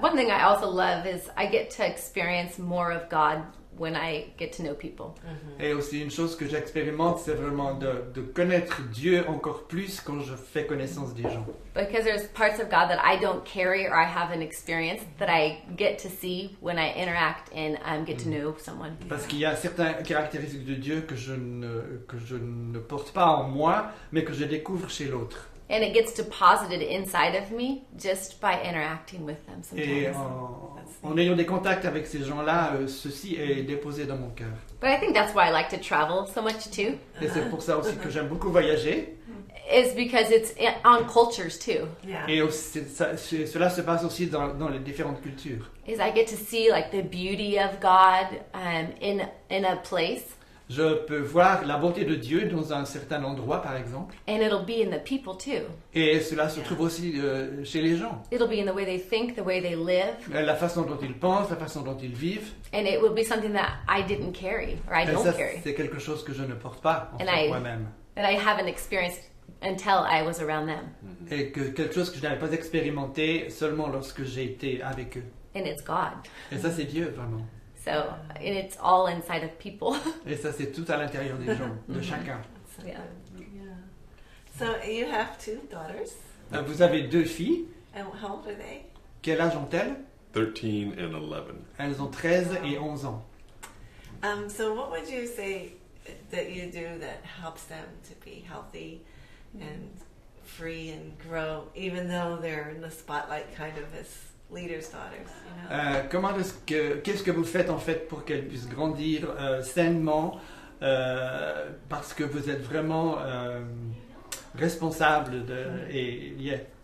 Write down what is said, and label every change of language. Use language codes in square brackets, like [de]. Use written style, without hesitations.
[en] One thing I also love is I get to experience more of God when I get to know people. [fr] Et aussi une chose que j'expérimente, c'est vraiment de connaître Dieu encore plus quand je fais connaissance des gens. [en] Because there's parts of God that I don't carry or I haven't experienced that I get to see when I interact and get to know someone. [fr] Parce qu'il y a certaines caractéristiques de Dieu que je ne porte pas en moi, mais que je découvre chez l'autre. [en] And it gets deposited inside of me just by interacting with them [fr] Et [en] sometimes. [fr] en ayant des contacts avec ces gens-là, ceci est déposé dans mon cœur. [en] But I think that's why I like to travel so much too. [fr] Et c'est pour ça aussi que j'aime beaucoup voyager. [en] Is because it's on cultures too. Yeah. [fr] Et aussi, cela se passe aussi dans les différentes cultures. [en] Is I get to see like the beauty of God in a place, [fr] Je peux voir la bonté de Dieu dans un certain endroit, par exemple. [en] and it'll be in the people too. [fr] Et cela se trouve aussi chez les gens. [en] It'll be in the way they think, the way they live, [fr] La façon dont ils pensent, la façon dont ils vivent. [en] and it will be something that I didn't carry or I [fr] Et [en] don't carry, [fr] c'est quelque chose que je ne porte pas, en [en] And [fr] fait, [en] I- [fr] moi-même. [en] that I haven't experienced until I was around them, [fr] Et que quelque chose que je n'avais pas expérimenté seulement lorsque j'ai été avec eux. [en] and it's God. [fr] Et ça, c'est Dieu, vraiment. [en] So, and it's all inside of people. [fr] Et ça, c'est tout à l'intérieur des gens, de chacun. [en] Yeah. Yeah. So you have two daughters. [fr] Vous avez 2 filles. [en] And how old are they? [fr] Quel âge ont-elles? [en] 13 and 11. [fr] Elles ont 13 et 11 ans. [en] So what would you say that you do that helps them to be healthy and free and grow, even though they're in the spotlight kind of as leaders' daughters, you know? [fr] Qu'est-ce que vous faites en fait pour qu'elles puissent grandir sainement parce que vous êtes vraiment responsable et [en] yeah.